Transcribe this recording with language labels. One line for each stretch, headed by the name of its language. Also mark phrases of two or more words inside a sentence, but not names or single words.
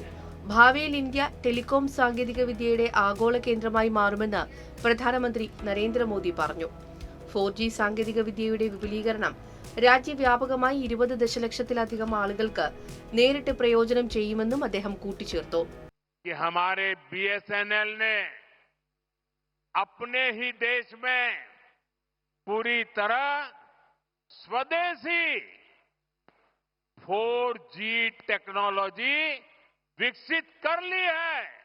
Malayalam: ഭാവിയിൽ ഇന്ത്യ ടെലികോം സാങ്കേതികവിദ്യയുടെ ആഗോള കേന്ദ്രമായി മാറുമെന്ന് പ്രധാനമന്ത്രി നരേന്ദ്രമോദി പറഞ്ഞു. 4G സാങ്കേതികവിദ്യയുടെ വിപുലീകരണം രാജ്യവ്യാപകമായി 20 ദശലക്ഷത്തിലധികം ആളുകൾക്ക് നേരിട്ട് പ്രയോജനം ചെയ്യുമെന്നും അദ്ദേഹം കൂട്ടിച്ചേർത്തു.
Hindi: BSNL ने अपने ही देश में पूरी तरह स्वदेशी 4G टेक्नोलॉजी विकसित कर ली है.